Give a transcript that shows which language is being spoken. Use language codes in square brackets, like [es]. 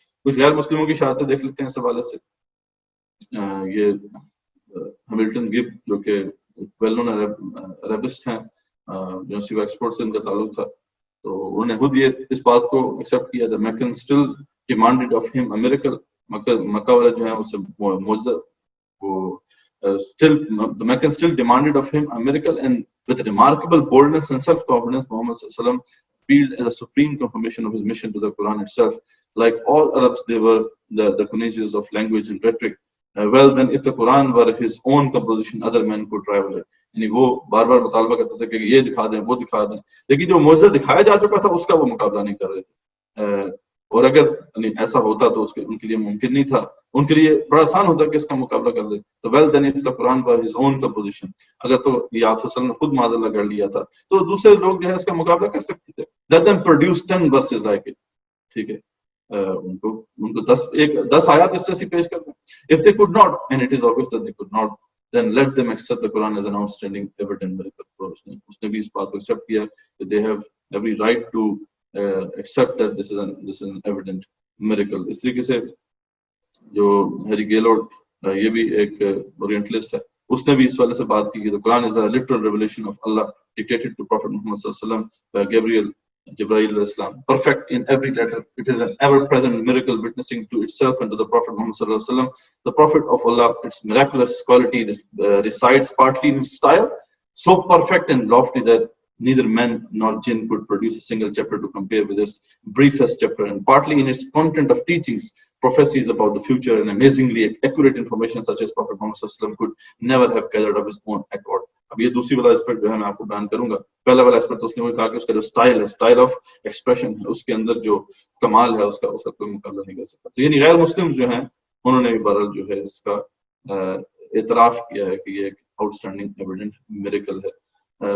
[ur] کچھ غیر مسلموں کی شہادتیں دیکھ لیتے ہیں اس حوالے سے. یہ ہیملٹن گب جو کہ ویل نون عربسٹ ہیں، یونیورسٹی آف آکسفورڈ سے ان کا تعلق تھا، تو انہوں نے خود یہ اس بات کو ایکسیپٹ کیا. [en] Meccan still demanded of him a miracle. [ur] مکہ والے جو ہیں اس سے معجزہ وہ [en] the Meccan still demanded of him a miracle, and with remarkable boldness and self-confidence, Muhammad sallallahu alaihi wasallam appealed as a supreme confirmation of his mission to the Quran itself. Like all Arabs, they were the connoisseurs of language and rhetoric. Well, then, if the Quran were his own composition, other men could rival it. [ur] یعنی وہ بار بار مطالبہ کرتے تھے کہ یہ دکھا دیں، وہ دکھا دیں، لیکن جو معجزہ دکھایا جا چکا تھا اس کا وہ مقابلہ نہیں کر رہے تھے. اور اگر ایسا ہوتا تو ان کے لیے ممکن نہیں تھا، ان کے لیے بڑا آسان ہوتا کہ اس کا مقابلہ کر دے. تو [en] well then if the Quran was his own composition, [ur] اگر تو یہ آپ صلی اللہ علیہ وسلم نے خود معاذ اللہ کر لیا تھا تو دوسرے لوگ جو ہے اس کا مقابلہ کر سکتے تھے. [en] Let them produce 10 verses like it. [ur] ٹھیک ہے، ان کو 10 آیات اس سے پیش کر دیں. [en] If they could not, and it is obvious that they could not, then let them accept the Quran as an outstanding evident miracle. [ur] تو اس نے بھی اس بات کو ایکسیپٹ کیا کہ [en] they have every right to accept that this is an evident miracle. [ur] اس طریقے سے جو ہیری گیلورڈ یہ بھی ایک اورینٹلسٹ ہے، اس نے بھی اس والے سے بات کی کہ [en] the Quran is a literal revelation of Allah dictated to Prophet Muhammad sallallahu alaihi wasallam by Jibreel alayhi salam, perfect in every letter. It is an ever-present miracle witnessing to itself and to the Prophet Muhammad sallallahu alaihi wasallam. The Prophet of Allah, its miraculous quality resides partly in its style, so perfect and lofty that neither man nor jinn could produce a single chapter to compare with its briefest chapter, and partly in its content of teachings, prophecies about the future, and amazingly accurate information such as Prophet Muhammad sallallahu alaihi wasallam could never have gathered of his own accord. [ur] اب یہ دوسری والا aspect جو ہے میں آپ کو بیان کروں گا. پہلا والا اسپیکٹ اس نے وہ کہا کہ اس کا جو اسٹائل ہے، اسٹائل آف ایکسپریشن ہے، اس کے اندر جو کمال ہے اس کا کوئی مقابلہ نہیں کر سکتا. تو یعنی غیر مسلم جو ہیں انہوں نے بھی بہرحال جو ہے اس کا اعتراف کیا ہے کہ یہ ایک آؤٹ اسٹینڈنگ ایویڈنٹ میریکل ہے.